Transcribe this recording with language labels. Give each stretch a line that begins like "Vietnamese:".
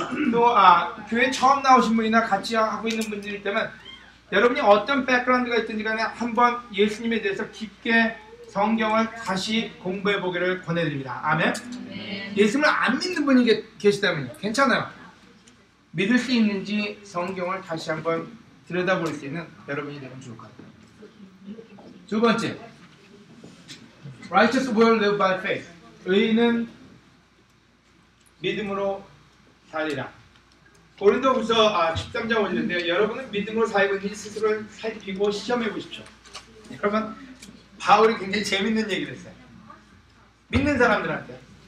Korean: 또 교회 처음 나오신 분이나 같이 하고 있는 분들이 있다면 여러분이 어떤 백그라운드가 있든지 간에 한번 예수님에 대해서 깊게 성경을 다시 공부해 보기를 권해드립니다. 아멘? 예수님을 안 믿는 분이 계시다면 괜찮아요. 믿을 수 있는지 성경을 다시 한번 들여다볼 수 있는 여러분이 되면 좋을 것 같아요. 두 번째,
English: Righteous will live by faith.
Korean: 의인은 믿음으로 살리라. 고린도후서 13장 5절인데요. 여러분은 믿음으로 살고 있는지 스스로를 살피고 시험해 보십시오. 여러분, 바울이 굉장히 재밌는 얘기를 했어요. 믿는 사람들한테.